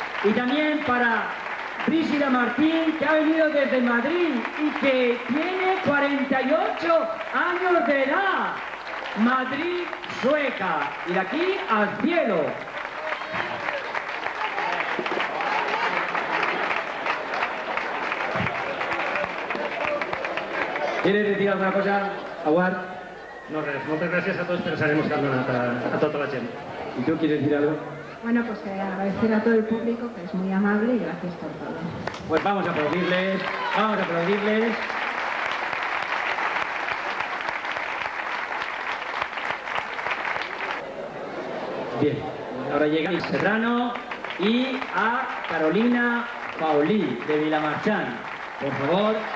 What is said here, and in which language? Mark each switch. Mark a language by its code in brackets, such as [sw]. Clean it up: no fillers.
[es] Y también para Brígida Martín, que ha venido desde Madrid y que tiene 48 años de edad. Madrid, Sueca. Y de aquí al cielo. ¿Quieres decir alguna cosa, Aguar? [ca] No res, moltes gràcies a tots per ser emocionat a tota la gent. [es] ¿Y tú quieres decir algo? Bueno, pues agradecer a todo el público, que es muy amable, y gracias por todo. Pues vamos a aplaudirles, vamos a aplaudirles. Bien, ahora llega a Serrano y a Carolina Paulí, de Vilamarchán. Por favor,